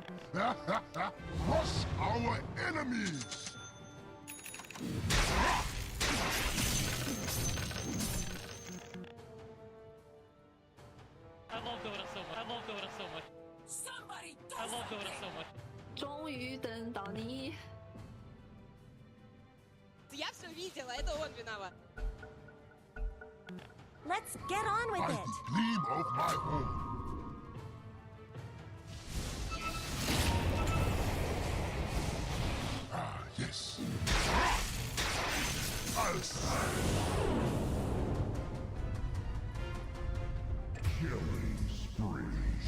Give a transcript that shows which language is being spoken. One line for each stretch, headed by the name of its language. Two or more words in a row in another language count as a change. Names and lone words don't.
English: Crush our enemies! I love Dota so much. I love Dota so much. Somebody I love Dota so much.
Chinese: 终于等到你。
Russian: Я все видела, это он виноват.
English: Let's get on with By it. the gleam of my horn. Ah, yes. I'll killing spree.